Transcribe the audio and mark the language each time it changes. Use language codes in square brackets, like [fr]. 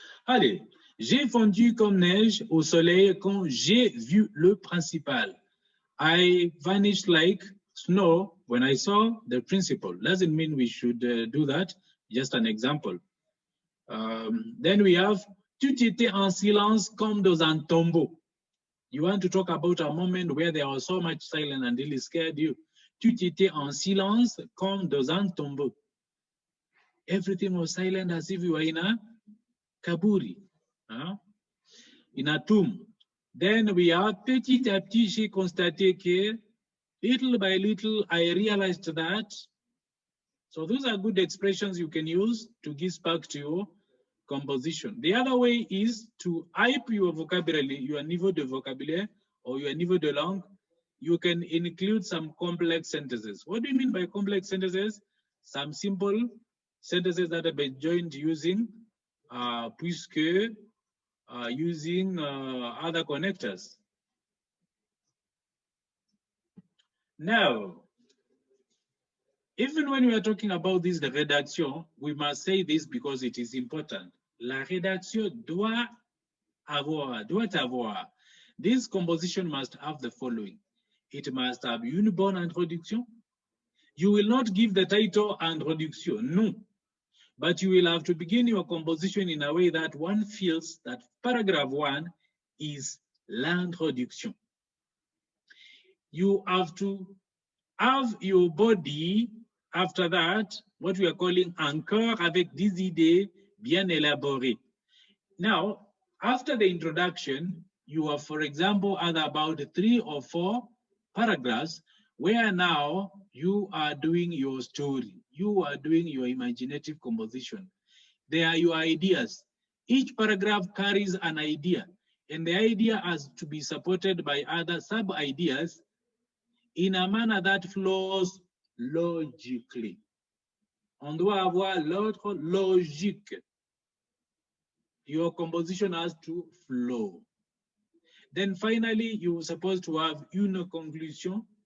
[fr] Allez, j'ai fondu comme neige au soleil quand j'ai vu le principal. [en] I vanished like snow when I saw the principal. Doesn't mean we should do that, just an example. Then we have [fr] tout était en silence comme dans un tombeau. [en] You want to talk about a moment where there was so much silence and really scared you. [fr] Tout était en silence comme dans un tombeau. [en] Everything was silent as if you were in a kaburi, in a tomb. Then we have [fr] petit à petit, j'ai constaté que [en] little by little, I realized that. So those are good expressions you can use to give spark to your composition. The other way is to hype your vocabulary, your [fr] niveau de vocabulaire [en] or your [fr] niveau de langue. [en] You can include some complex sentences. What do you mean by complex sentences? Some simple sentences that have been joined using puisque using other connectors. Now, even when we are talking about this, the rédaction, we must say this because it is important. [fr] La rédaction doit avoir. [en] This composition must have the following. It must have [fr] une bonne introduction. [en] You will not give the title introduction, no. But you will have to begin your composition in a way that one feels that paragraph 1 is l'introduction. You have to have your body after that, what we are calling [fr] encore avec des idées bien élaboré. [en] Now, after the introduction, you have, for example, about 3 or 4 paragraphs where now you are doing your story. You are doing your imaginative composition. They are your ideas. Each paragraph carries an idea, and the idea has to be supported by other sub-ideas in a manner that flows logically. [fr] On doit avoir l'autre logique. [en] Your composition has to flow. Then finally, you're supposed to have [fr] une conclusion.